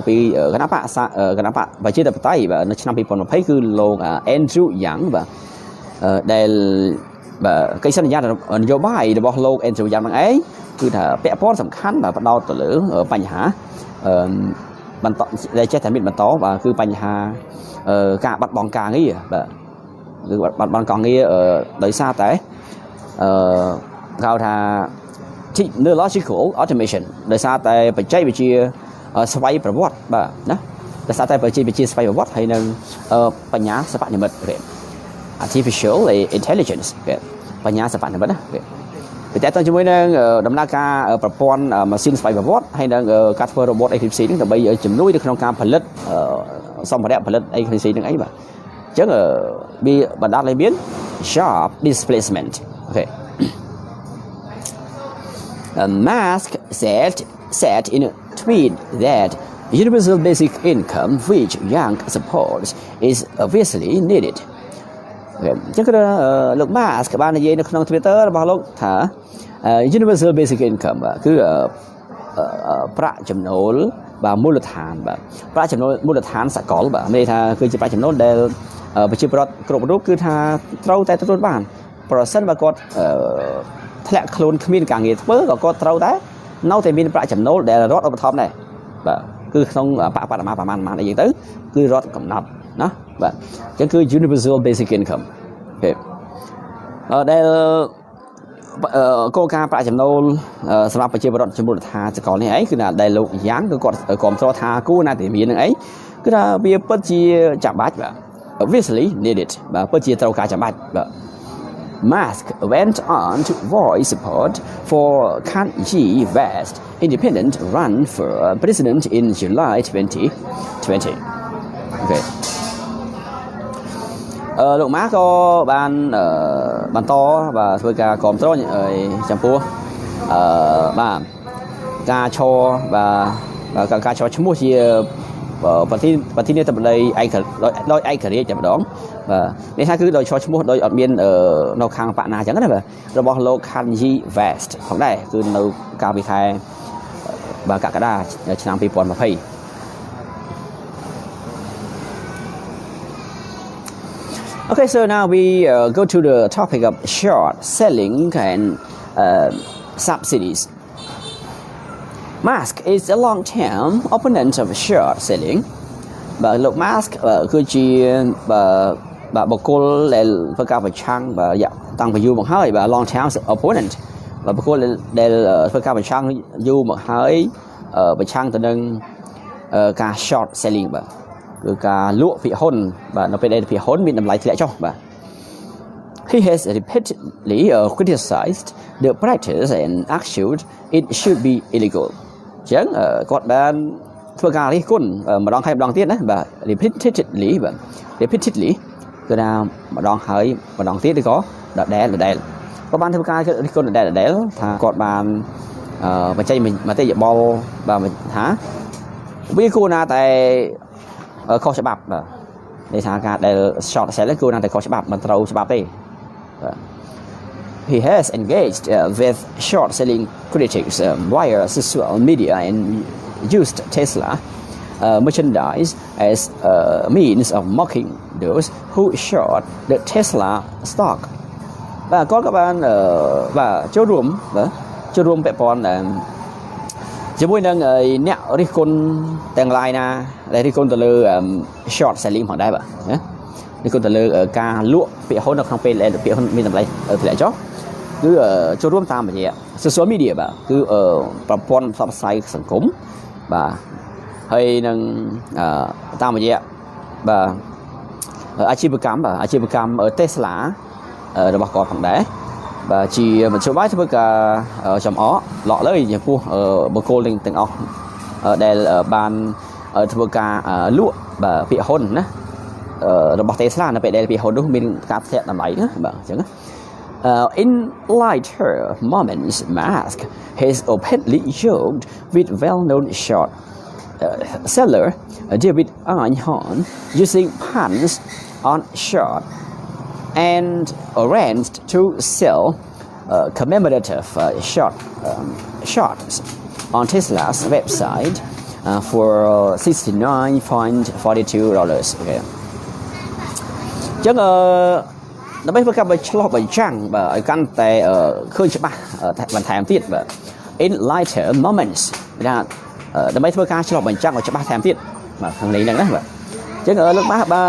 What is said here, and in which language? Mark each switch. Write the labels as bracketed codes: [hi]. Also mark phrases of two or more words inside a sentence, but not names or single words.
[km] ពីគណៈបកប្រជាធិបតេយ្យបាទនៅឆ្នាំ2020គឺលោក Andrew Yang បាទដែលបាទកិច្ចសន្យានយោបាយរបស់លោក Andrew Yang ហ្នឹងឯងគឺថាពាក់ព័ន្ធ សំខាន់បាទផ្ដោតទៅលើបញ្ហាបន្តដែលចេះតែមានបន្តបាទគឺបញ្ហាការបាត់បង់ការងារបាទឬបាត់បង់ ការងារដោយសារតែគេហៅថា [en] technological automation [km] ដោយសារតែបច្ចេកវិទ្យាស្វ័យប្រវត្តិ បាទណាដោយសារតែបច្ចេកវិទ្យាស្វ័យប្រវត្តិហើយនឹងបញ្ញាសិប្បនិម្មិត [en] artificial intelligence [km] បញ្ញាសិប្បនិម្មិតណាតែតើជាមួយនឹងដំណើរការប្រព័ន្ធម៉ាស៊ីនស្វ័យប្រវត្តិហើយនឹងការធ្វើ [en] robot agency [km] ហ្នឹងដើម្បីជំនួយនៅក្នុងការផលិតសម្ភារៈផលិត agency ហ្នឹងអីបាទអញ្ចឹងវាបណ្ដាលឲ្យមាន [en] job displacement okay Musk said in a tweet that universal basic income which Young supports is obviously needed [km] អញ្ចឹងគឺលោក Musk បាននិយាយនៅក្នុង Twitter របស់លោកថា [en] universal basic income [km] គឺប្រាក់ចំណូលបាទមូលដ្ឋានបាទប្រាក់ចំណូលមូល ដ្ឋានសកលបាទមានន័យថាគឺជាប្រាក់ចំណូលដែលប្រជាពលរដ្ឋគ្រប់រូបគឺថាត្រូវតែទទួលបានប្រសិនបើគាត់ធ្លាក់ខ្លួនគ្មានការងារធ្វើក៏គាត់ ត្រូវតែនៅតែមានប្រាក់ចំណូលដែលរដ្ឋឧបត្ថម្ភដែរបាទគឺក្នុងបរិមាណប្រមាណអីចឹងទៅគឺរដ្ឋកំ ណត់ណាបាទអញ្ចឹងគឺ [en] universal basic income [km] អូខេដែលគោលការណ៍ប្រាក់ចំណូលសម្រាប់ប្រជាពលរដ្ឋ ចំនួនថាសកលនេះឯងគឺថាដែលលោកយ៉ាងគឺគាត់គ្រប់គ្រងថាគួរណាតែមាននឹងអីគឺថាវាពិតជាចាំបាច់បាទ [en] obviously needed [km] បាទពិតជាត្រូវការចាំបាច់បាទ [en] Musk went on to voice support for Kanye West independent run for president in July 2020 okay [km] លោកម៉ាក៏បានបន្តបាទធ្វើការគ្រប់គ្រងចំពោះបាទការឈរបាទ ការឈរឈ្មោះជាប្រធានាធិបតីដោយឯករាជ្យតែម្ដងបាទនេះថាគឺដោយឈរឈ្មោះដោយអត់មាននៅខាងបកណាអញ្ចឹងណាបាទរបស់លោក Kanye West ផងដែរគឺនៅកាលពីខែបាទកក្កដាឆ្នាំ2020 [en] Okay, so now we go to the topic of short selling and subsidies. Musk is a long-term opponent of short selling. But look, [km] Musk គឺជាបុគ្គលដែលធ្វើការប្រឆាំងតាំងពីយូរមកហើយបាទ [en] long-term opponent [km] បាទបុគ្គលដែលធ្វើការប្រឆាំងយូរមកហើយប្រឆាំងទៅនឹងការ [en] short selling [km] បាទគឺការលក់ភាគហ៊ុនបាទនៅពេលដែលភាគហ៊ុនមានតម្លៃធ្លាក់ចុះបាទ [en] He has repeatedly criticized the practice and argued it should be illegal [km] អញ្ចឹងគាត់បានធ្វើការរិះគ ន់ម្ដងហើយម្ដងទៀតណាបាទ repeatedly បាទ repeatedly គឺថាម្ដងហើយម្ដងទៀតឬក៏ដដែលគាត់បានធ្វើការរិះគន់ដដែលថាគាត់បានបញ្ចេញមតិយោបល់បាទថាវាគួរណាតែខុសច្បាប់បាទនេះថាការដែល [en] short selling [km] គួរណាតែខុសច្បាប់មិនត្រូវច្បាប់ទេបាទ [en] He has engaged with short selling critics via social media and used Tesla merchandise as a means of mocking those who short the Tesla stock [km] បាទគាត់ក៏បានបាទចូលរួមពាក់ព័ន្ធជាមួយនឹងអ្នករិះគ ន់ទាំងឡាយណាដែលរិះគន់ទៅលើ [en] short selling [km] ផងដែរបាទណារិះគន់ទៅលើការលក់ពាក្យហ៊ុននៅក្នុងពេលដែលពាក្យហ៊ុនមានតម្លៃធ្លាក់ចុះគឺ ចូលរួមតាមរយៈ [en] social media [km] បាទគឺប្រព័ន្ធផ្សព្វផ្សាយសង្គមបាទហើយនឹងតាមរយៈ បាទអាជីវកម្មTesla របស់គាត់ផងដែរបាទជាមធ្យោបាយធ្វើការចំអកលក់លើចំពោះបុគ្គលទាំងអស់ដែលបានធ្វើការលក់បាទពាក្យហ៊ុនណារបស់ Tesla នៅពេលដែលពាក្យហ៊ុននោះមានការធ្លាក់តម្លៃណាបាទអញ្ចឹង [en] in lighter moments Musk has openly joked with well-known short seller David Einhorn using puns on short and arranged to sell commemorative shorts on Tesla's website for $69.42 okay [km] ចឹងដើម្បីធ្វើការឆ្លោះបញ្ចាំងបាទឲ្យកាន់តែឃើញច្បាស់បន្ថែមទៀតបាទ [en] in lighter moments [km] ថាដើម្បីធ្វើការឆ្លោះបញ្ចាំងឲ្យច្បាស់ថែមទៀតបាទខាងនេះហ្នឹងណាបាទចឹងលោកបាទ